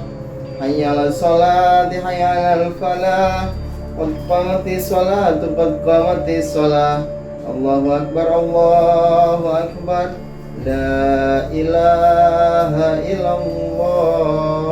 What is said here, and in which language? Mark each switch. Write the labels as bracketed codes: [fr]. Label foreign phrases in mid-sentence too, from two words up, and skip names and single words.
[ar] حي على الصلاة حي على الفلاح قد قامت الصلاة قد قامت الصلاة. الله أكبر الله أكبر لا إله إلا الله.